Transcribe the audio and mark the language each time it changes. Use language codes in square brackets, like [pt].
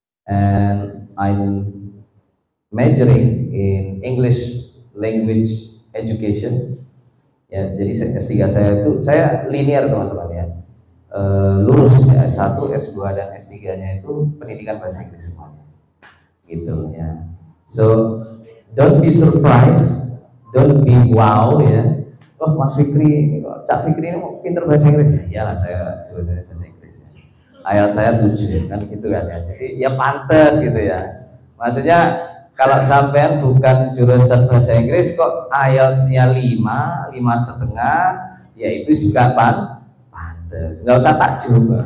[en] And I'm majoring in English language education. [id] Ya, jadi S3 saya itu, saya linear, teman-teman, ya. Lulus ya, S1, S2 dan S3-nya itu pendidikan bahasa Inggris semuanya. Gitu, ya. [en] So don't be surprised, don't be wow, ya. [id] Oh, Mas Fikri, Cak Fikri ini pinter bahasa Inggris ya? Iyalah, saya jurusan bahasa Inggris ya. IELTS saya 7 kan gitu kan ya. Jadi ya pantas gitu ya. Maksudnya kalau sampean bukan jurusan bahasa Inggris kok IELTS-nya 5, 5,5, ya itu juga pantas. Nggak usah takjub.